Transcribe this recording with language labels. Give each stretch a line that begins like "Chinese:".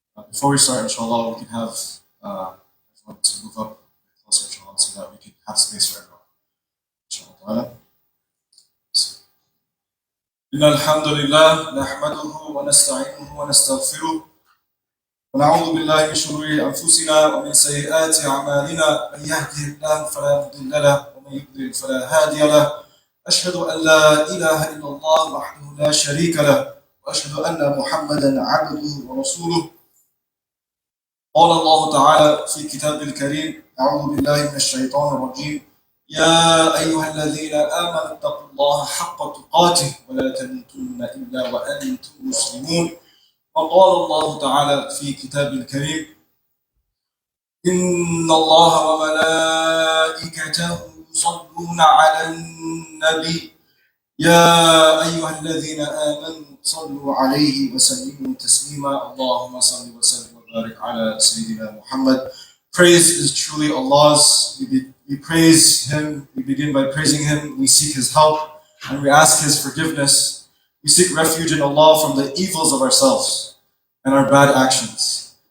English: Before we start, inshallah, we can have everyone to move up closer, inshallah, so that we can have space for everyone.
Arabic: Inshallah. إن الحمد لله نحمده ونستعينه ونستغفره ونعوذ بالله من شرور أنفسنا ومن سيئات أعمالنا. من يهده الله فلا مضل له ومن يضلل فلا هادي له. أشهد أن لا إله إلا الله وحده لا شريك له وأشهد أن محمدا عبده ورسوله. قال الله تعالى في كتابه الكريم: أعوذ بالله من الشيطان الرجيم. يا أيها الذين آمنوا اتقوا الله حق تقاته ولا تموتن إلا وأنتم مسلمون. وقال الله تعالى في كتابه الكريم: إن الله وملائكته يصلون على النبي يا أيها الذين آمنوا صلوا عليه وسلموا تسليما. اللهم صل وسلم وبارك على سيدنا Muhammad.
English: Praise is truly Allah's. We we praise Him, we begin by praising Him, we seek His help, and we ask His forgiveness. We seek refuge in Allah from the evils of ourselves and our bad actions.